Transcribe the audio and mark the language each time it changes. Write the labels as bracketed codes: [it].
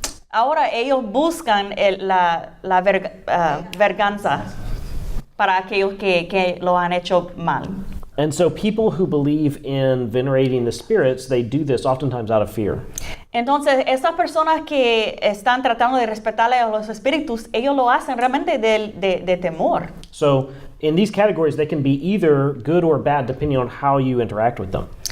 [es] Ahora ellos buscan la venganza para aquellos que lo han hecho mal. [en] And so people who believe in venerating the spirits, they do this oftentimes out of fear. [es] Entonces, estas personas que están tratando de respetarle a los espíritus, ellos lo hacen realmente de temor. [en] So, in these categories, they can be either good or bad depending on how you interact with them.